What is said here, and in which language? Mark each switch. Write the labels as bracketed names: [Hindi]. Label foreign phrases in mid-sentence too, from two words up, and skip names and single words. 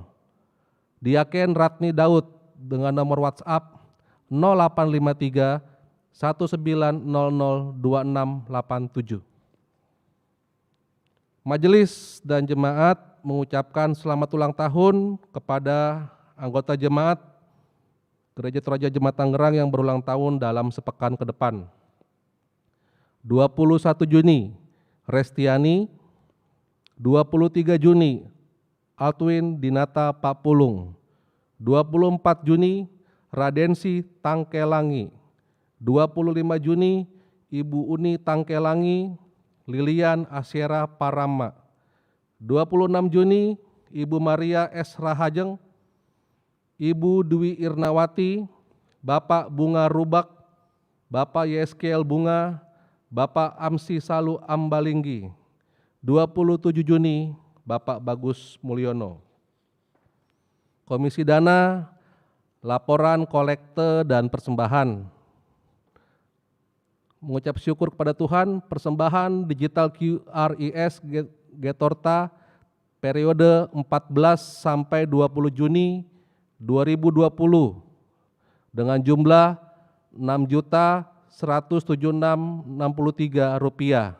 [Indonesian] Diaken Ratni Daud dengan nomor WhatsApp 0853 1900 2687. Majelis dan jemaat mengucapkan selamat ulang tahun kepada anggota jemaat Gereja Toraja Jemaat Tangerang yang berulang tahun dalam sepekan ke depan. 21 Juni, Restiani. 23 Juni, Altwin Dinata Papulung. 24 Juni, Radensi Tangkelangi. 25 Juni, Ibu Uni Tangkelangi, Lilian Asyera Parama. 26 Juni, Ibu Maria S. Rahajeng, Ibu Dwi Irnawati, Bapak Bunga Rubak, Bapak Yeskel Bunga, Bapak Amsi Salu Ambalinggi. 27 Juni, Bapak Bagus Mulyono. Komisi Dana, laporan kolekte dan persembahan. mengucap syukur kepada Tuhan, persembahan digital QRIS Getorta periode 14 sampai 20 Juni 2020 dengan jumlah Rp6.176.63.